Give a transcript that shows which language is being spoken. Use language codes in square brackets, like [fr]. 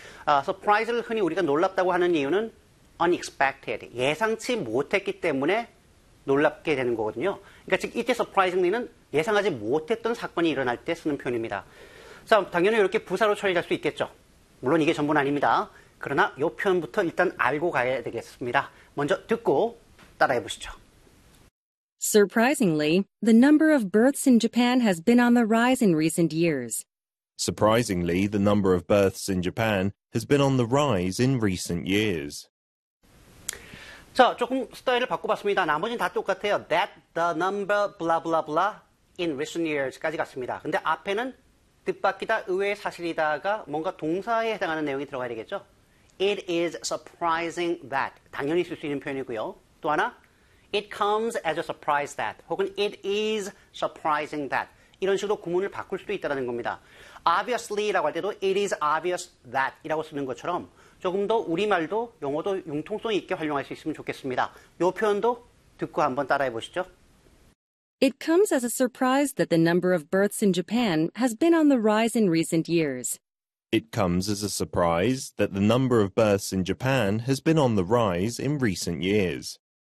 [ko] Surprise를 흔히 우리가 놀랍다고 하는 이유는 unexpected, 예상치 못했기 때문에 놀랍게 되는 거거든요. 그러니까 즉 이때 surprisingly는 예상하지 못했던 사건이 일어날 때 쓰는 표현입니다. 자, 당연히 이렇게 부사로 처리할 수 있겠죠. 물론 이게 전부는 아닙니다. 그러나 이 표현부터 일단 알고 가야 되겠습니다. 먼저 듣고 따라해 보시죠. [en] Surprisingly, the number of births in Japan has been on the rise in recent years. Surprisingly, the number of births in Japan has been on the rise in recent years. [ko] 자, 조금 스타일을 바꿔봤습니다. 나머지는 다 똑같아요. [en] That, the number, blah, blah, blah, in recent years [ko] 까지 갔습니다. 근데 앞에는 뜻밖이다, 의외의 사실이다가 뭔가 동사에 해당하는 내용이 들어가야 되겠죠. [en] It is surprising that. [ko] 당연히 쓸 수 있는 표현이고요. [en] 또 하나, It comes as a surprise that. 혹은 It is surprising that. [ko] 이런 식으로 구문을 바꿀 수도 있다는 겁니다. Obviously라고 할 때도 [en] It is obvious that [ko] 이라고 쓰는 것처럼 조금 더 우리말도 영어도 융통성 있게 활용할 수 있으면 좋겠습니다. 이 표현도 듣고 한번 따라해 보시죠. [en] It comes as a surprise that the number of births in Japan has been on the rise in recent years. It comes as a surprise that the number of births in Japan has been on the rise in recent years.